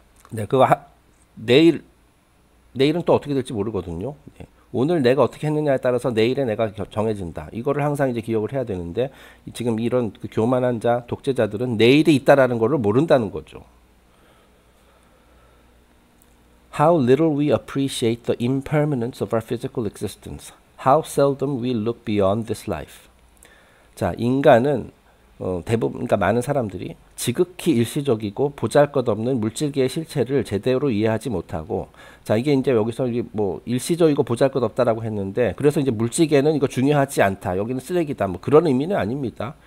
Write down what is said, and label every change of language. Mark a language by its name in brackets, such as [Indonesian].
[Korean] 네, 내일은 또 어떻게 될지 모르거든요. 네. 오늘 내가 어떻게 했느냐에 따라서 내일의 내가 정해진다. 이거를 항상 이제 기억을 해야 되는데 지금 이런 그 교만한 자, 독재자들은 내일이 있다라는 거를 모른다는 거죠. [English] How little we appreciate the impermanence of our physical existence. How seldom we look beyond this life. [Korean] 자, 인간은 대부분, 그러니까 많은 사람들이 지극히 일시적이고 보잘것없는 물질계의 실체를 제대로 이해하지 못하고, 자, 이게 이제 여기서 뭐 일시적이고 보잘것없다라고 했는데, 그래서 이제 물질계는 이거 중요하지 않다, 여기는 쓰레기다, 뭐 그런 의미는 아닙니다.